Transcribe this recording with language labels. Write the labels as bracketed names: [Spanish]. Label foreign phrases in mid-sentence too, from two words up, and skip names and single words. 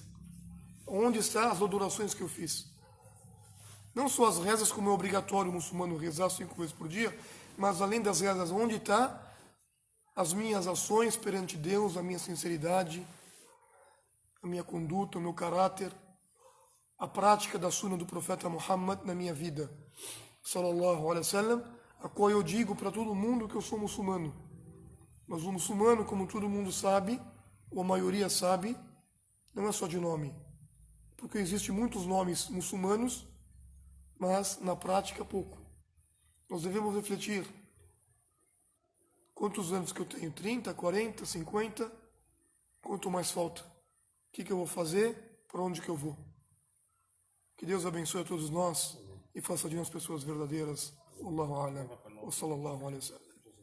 [Portuguese] Onde estão as adorações que eu fiz? Não só as rezas, como é obrigatório o muçulmano rezar 5 vezes por dia, mas além das rezas, onde está as minhas ações perante Deus, a minha sinceridade, a minha conduta, o meu caráter, a prática da sunna do profeta Muhammad na minha vida, [Arabic] صلى الله عليه وسلم, [Portuguese] a qual eu digo para todo mundo que eu sou muçulmano. Mas o muçulmano, como todo mundo sabe, ou a maioria sabe, não é só de nome. Porque existem muitos nomes muçulmanos, mas na prática pouco. Nós devemos refletir. Quantos anos que eu tenho? 30, 40, 50? Quanto mais falta? O que eu vou fazer? Para onde que eu vou? Que Deus abençoe a todos nós e faça de nós pessoas verdadeiras. [Arabic] الله أعلم. وصلى الله عليه وسلم.